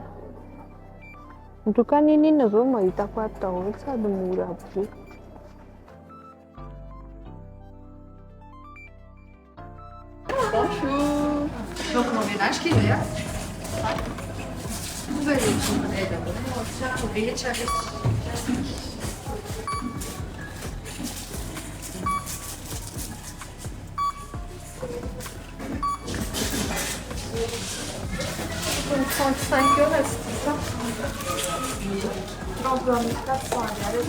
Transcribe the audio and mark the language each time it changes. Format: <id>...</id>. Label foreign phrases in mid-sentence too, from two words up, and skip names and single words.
<fr>En tout cas</fr> <mg>ninona zao mahitako ato daholo sady mora be.</mg> <fr>Bonjour. Donc mon ménage qui est là. Vous pouvez aller €35, c'est ça? Donc, on est 400 ariary.</fr>